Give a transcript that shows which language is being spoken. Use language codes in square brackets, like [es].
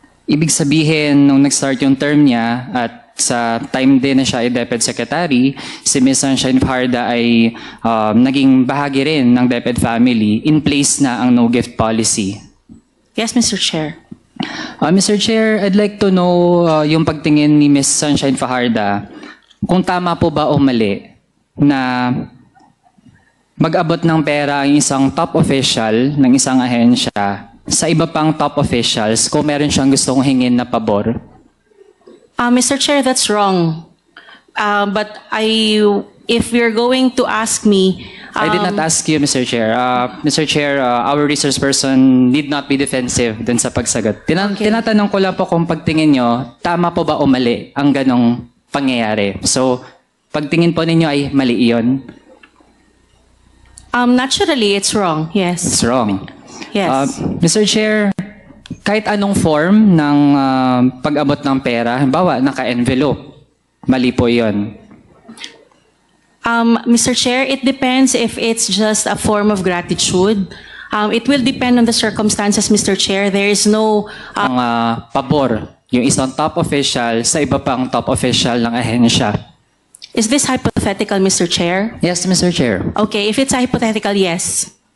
[tl] Ibig sabihin, nung nag-start yung term niya at sa time din na siya ay DepEd Secretary, si Ms. Sunshine Fajarda ay naging bahagi rin ng DepEd family, [en] in place [tl] na ang no-gift policy. [en] Yes, Mr. Chair. Mr. Chair, I'd like to know [tl] yung pagtingin ni [en] Ms. [tl] Sunshine Fajarda, kung tama po ba o mali na mag-abot ng pera ang isang top official ng isang ahensya sa iba pang top officials kung meron siyang gustong hingin na pabor? [en] Mr. Chair, that's wrong. But if you're going to ask me... I did not ask you, Mr. Chair. Mr. Chair, our resource person need not be defensive [tl] dun sa pagsagot. Tinatanong ko lang po kung pagtingin nyo, tama po ba o mali ang ganong pangyayari? So, pagtingin po ninyo ay mali iyon? [en] Naturally, it's wrong. Yes. It's wrong. Yes. Mr. [tl] Chair, kahit anong form ng pag-abot ng pera, halimbawa, naka-envelope, mali po iyon. [en] Mr. Chair, it depends if it's just a form of gratitude. It will depend on the circumstances, Mr. Chair. There is no... [tl] Ang pabor, yung isang top official sa iba pang top official ng ahensya. [en] Is this hypothetical, Mr. Chair? Yes, Mr. Chair. Okay, if it's hypothetical, yes.